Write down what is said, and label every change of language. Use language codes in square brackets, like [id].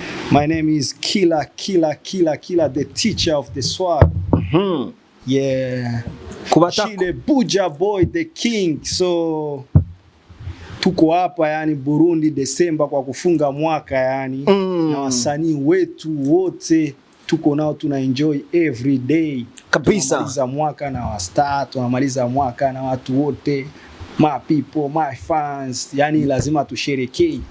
[en] My name is Killer, the teacher of the swag. Yeah. Chile Buja Boy, the king. [sw] So tuko hapa yani Burundi Desemba kwa kufunga mwaka yani. Na wasanii wetu wote tuko nao, tuna [en] enjoy every day. [sw] Kabisa. Tunamaliza mwaka na wastaa, tunamaliza mwaka na watu wote. [en] my people, my fans, [sw] yani lazima tusherekee.